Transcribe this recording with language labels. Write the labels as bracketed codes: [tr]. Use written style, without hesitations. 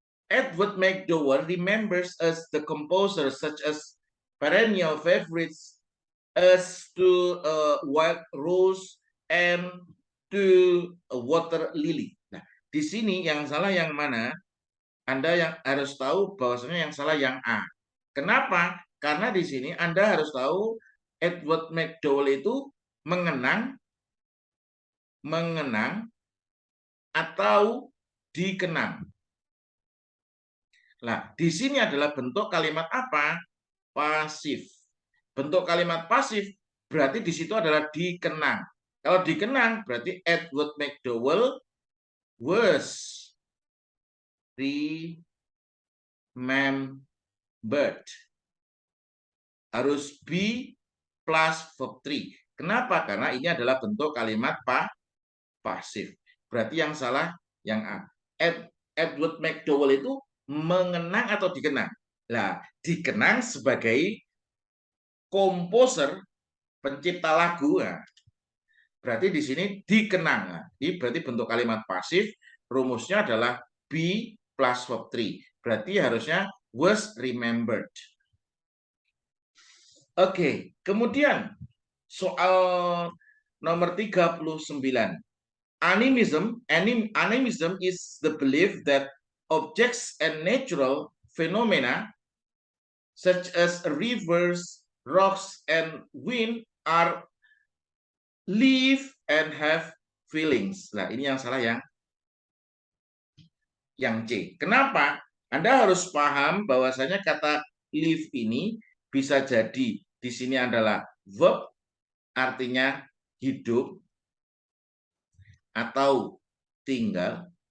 [en] Edward McDowell remembers as the composer such as perennial favorites as to wild rose and to water lily. [id] Nah, di sini yang salah yang mana? Anda yang harus tahu bahwasanya yang salah yang A. Kenapa? Karena di sini Anda harus tahu Edward McDowell itu mengenang atau dikenang. Nah, di sini adalah bentuk kalimat apa? Pasif. Bentuk kalimat pasif berarti di situ adalah dikenang. Kalau dikenang berarti Edward McDowell [en] was remembered. [id] Harus be plus verb 3. Kenapa? Karena ini adalah bentuk kalimat pasif. Berarti yang salah yang A. Edward McDowell itu mengenang atau dikenang? Nah, dikenang sebagai komposer, pencipta lagu. Nah, berarti di sini dikenang. Nah, ini berarti bentuk kalimat pasif. Rumusnya adalah be plus verb 3. Berarti harusnya [en] was remembered. [id] Oke, kemudian soal nomor 39. [en] Animism is the belief that objects and natural phenomena such as rivers, rocks, and wind are live and have feelings. [id] Nah, ini yang salah yang C. Kenapa? Anda harus paham bahwasanya kata live ini bisa jadi di sini adalah verb, artinya hidup atau tinggal.